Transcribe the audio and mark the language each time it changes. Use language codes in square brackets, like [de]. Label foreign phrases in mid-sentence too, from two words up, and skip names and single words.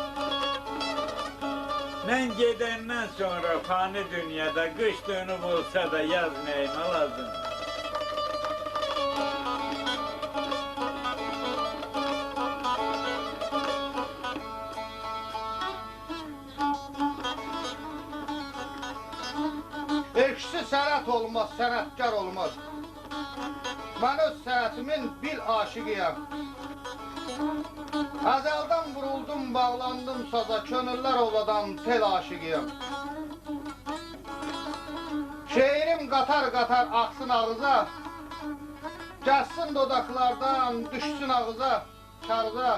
[tr] Ben gidenden sonra fani dünyada, kış dönüp olsa da yaz neyime lazım? [az] Ekşi sənət olmaz, sənətkar olmaz. Mən öz sənətimin bil aşıqıyam. Əzəldən vuruldum, bağlandım saza, könüllər ovladan tel aşıqıyam. Şeirim qatar-qatar axsın ağıza, gəlsin dodaqlardan, düşsün ağıza, kağıza.